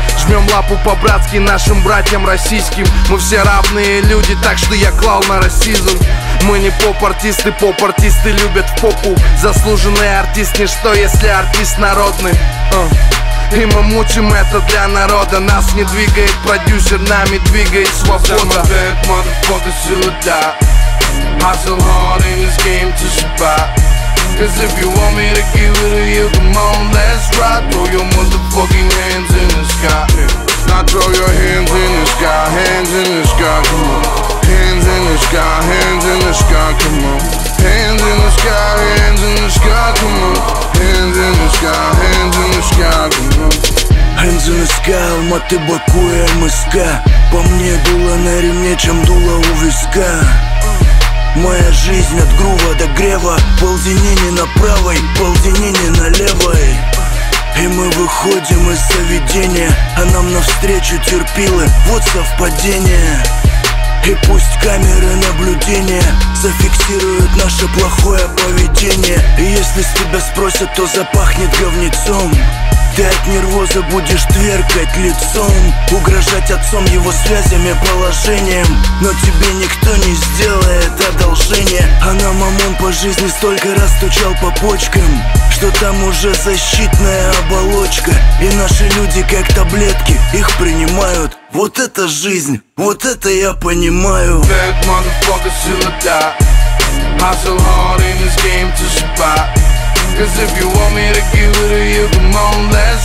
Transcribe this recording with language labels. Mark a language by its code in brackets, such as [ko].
[ru] Жмем лапу по-братски нашим братьям российским. Мы все равные люди, так что я клал на расизм. Мы не поп-артисты, поп-артисты любят в попу. Заслуженный артист, не что если артист народный. И мы мучим это для народа. Нас не двигает продюсер, нами двигает свобода. [en] Hustle hard in this game to survive. Cause if you want me to give it to you, come on, let's ride. Throw your motherfucking hands in the sky. Now throw your hands in the sky, hands in the sky, come on. Hands in the sky, hands in the sky, come on. Hands in the sky, hands in the sky, come on. Hands in the sky, hands in the sky, come on. Hands in the sky, [ru] Алматы, Баку и МСК. По мне дуло на ремне, чем дуло у виска. Моя жизнь от грува до грева. Ползини не на правой, ползини не на левой. И мы выходим из заведения, а нам навстречу терпилы. Вот совпадение. И пусть камеры наблюдения зафиксируют наше плохое поведение. И если с тебя спросят, то запахнет говнецом. Ты от нервоза будешь тверкать лицом. Угрожать отцом его связями, положением. Но тебе никто не сделает одолжение. А нам ОМОН по жизни столько раз стучал по почкам, что там уже защитная оболочка. И наши люди как таблетки их принимают. Вот это жизнь, вот это я понимаю. [en] Bad motherfucker, still a die. Hustle hard in this game to survive. Cause if you want me to give it to you, come on, let's go.